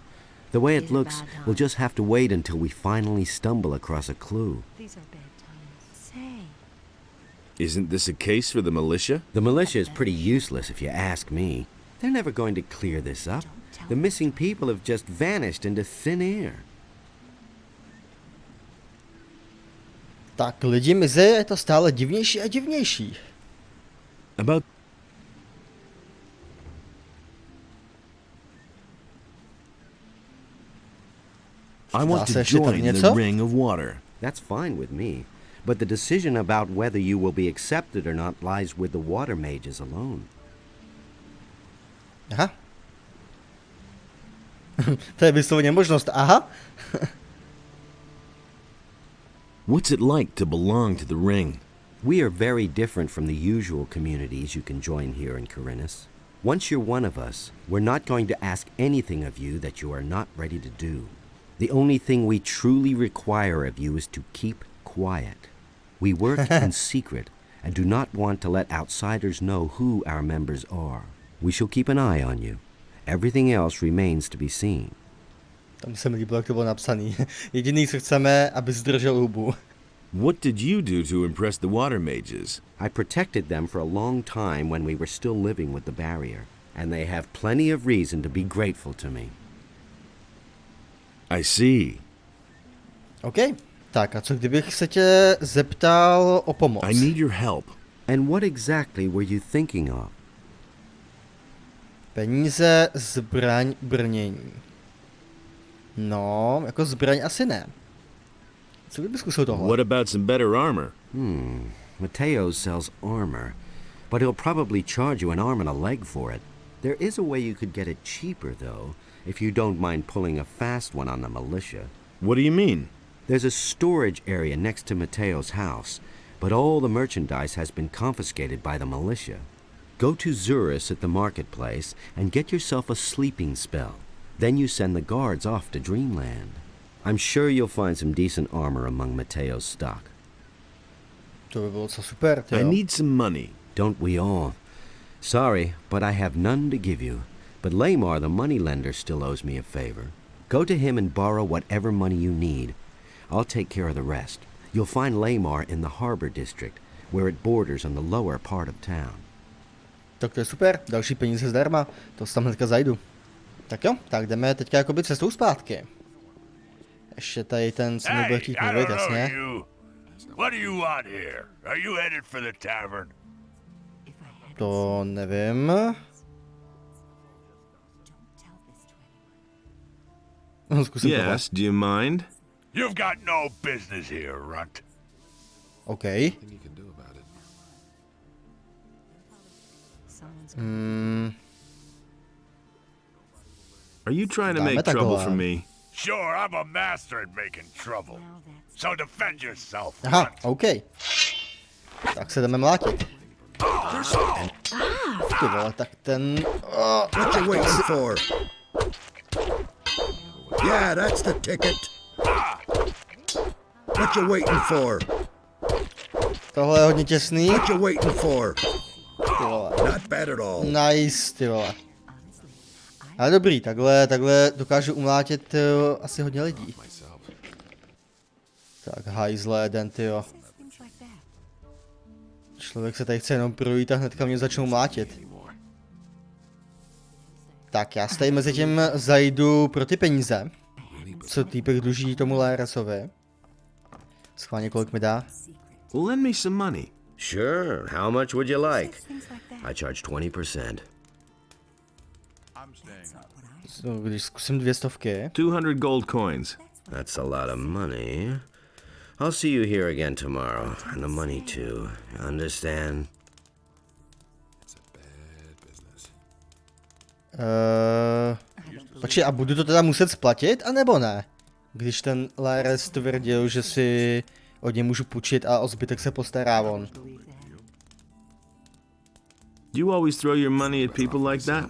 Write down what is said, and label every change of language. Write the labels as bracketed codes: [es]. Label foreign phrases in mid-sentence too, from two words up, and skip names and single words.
[en] The way it looks, we'll just have to wait until we finally stumble across a clue. These are bad times. Say. Isn't this a case for the militia? The militia is pretty useless if you ask me. They're never going to clear this up. The missing people have just vanished into thin air. [cs] Tak lidi mizí, je to stále divnější a divnější. [en] About I want to join the ring of water. That's fine with me. But the decision about whether you will be accepted or not lies with the water mages alone. [cs] Aha. To je vysloveně možnost, aha. [en] What's it like to belong to the ring? We are very different from the usual communities you can join here in Khorinis. Once you're one of us, we're not going to ask anything of you that you are not ready to do. The only thing we truly require of you is to keep quiet. We work in secret and do not want to let outsiders know who our members are. We shall keep an eye on you. Everything else remains to be seen. [cs] Tam se mi líbilo, jak to bylo napsaný. Jediný, co chceme, aby zdržel hubu. [en] What did you do to impress the water mages? I protected them for a long time when we were still living with the barrier, and they have plenty of reason to be grateful to me. I see. OK. [cs] Tak a co kdybych se tě zeptal o pomoc? [en] I need your help. And what exactly were you thinking of? [cs] Peníze, zbraň, brnění. No, jako zbraň asi ne. Co kdyby zkusil tohle? [en] What about some better armor? Mateo sells armor, but he'll probably charge you an arm and a leg for it. There is a way you could get it cheaper, though, if you don't mind pulling a fast one on the militia. What do you mean? There's a storage area next to Mateo's house, but all the merchandise has been confiscated by the militia. Go to Zurus at the marketplace and get yourself a sleeping spell. Then you send the guards off to Dreamland. I'm sure you'll find some decent armor among Mateo's stock. [cs] To by bylo co super, tyjo. [en] I need some money. Don't we all? Sorry, but I have none to give you. But Lamar, the moneylender, still owes me a favor. Go to him and borrow whatever money you need. I'll take care of the rest. You'll find Lamar in the Harbor District, where it borders on the lower part of town. [cs] Tak to je super, další peníze zdarma, to si tam hnedka zajdu. Tak jo, tak jdeme teďka jakoby cestou zpátky. Ještě tady ten, co mi bude chtít mluvit, jasně. [en] What do you want here? Are you headed for the tavern? [cs] To nevím. Zkusím tohle. [en] Yes, do you mind? You've got no business here, runt. OK. Are you trying to make trouble for me? Sure, I'm a master at making trouble. So defend yourself. [cs] Aha, OK. Tak se jdeme mlátit. Ty vole, tak ten... [en] What you waiting for? Yeah, that's the ticket. What you waiting for? [cs] Tohle je hodně těsný. [en] What you waiting for? [cs] Ty vole. [en] Not bad at all. Nice, [cs] ty vole. Ale dobrý, takhle dokážu umlátit asi hodně lidí. Tak, hajzle, jeden, tyjo. Člověk se tady chce jenom projít a hnedka mě začnou mlátit. Tak, já se tady mezi tím zajdu pro ty peníze. Co týpek dluží tomu Laresovi. Schválně, kolik mi dá? [en] Lend me some money. Sure, how much would you like? I charge 20%. [cs] Když zkusím 200. [en] 200 gold coins. That's a lot of money. I'll see you here again tomorrow, and the money too. Understand? [cs] Počkej, a budu to teda muset splatit, anebo ne? Když ten Lares tvrdil, že si od něj můžu půjčit a o zbytek se postará on. [en] Do you always throw your money at people like that?